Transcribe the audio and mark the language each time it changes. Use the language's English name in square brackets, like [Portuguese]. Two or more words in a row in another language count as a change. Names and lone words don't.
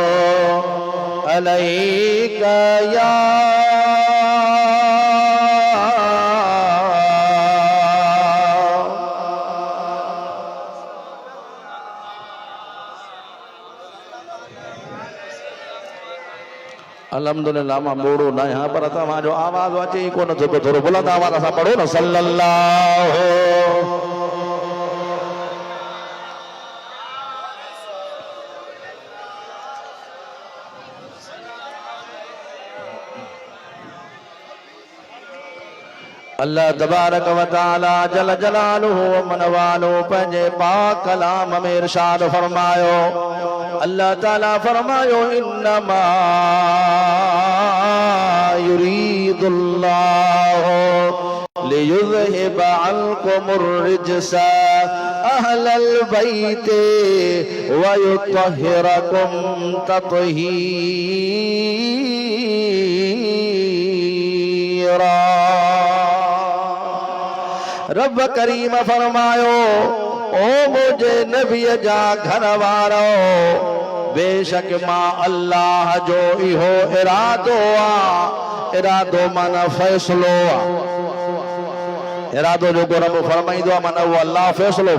[Sindhi] अलैका या अल्हम्दुलिल्लाह मां मोड़ो न आहियां पर तव्हांजो आवाज़ अचे ई कोन थो थोरो बुलंद आवाज़ सां पढ़ो न सल्लल्लाहु [Arabic] الله تبارك وتعالى جل جلاله [Sindhi] व मनवालु पंहिंजे पाक कलाम में इरशाद फरमायो अल्लाह ताला फरमायो इन्नमा [Arabic] يريد الله ليذهب عنكم الرجس أهل البيت ويطهركم تطهيرا [Sindhi] रब करीम फरमायो ओ मुझे नबी जा घर वारो बेशक मां अल्लाह जो इहो इरादो आहे इरादो माना फैसलो आहे इरादो जो रब फरमाईंदो आहे माना वो अल्लाह फैसलो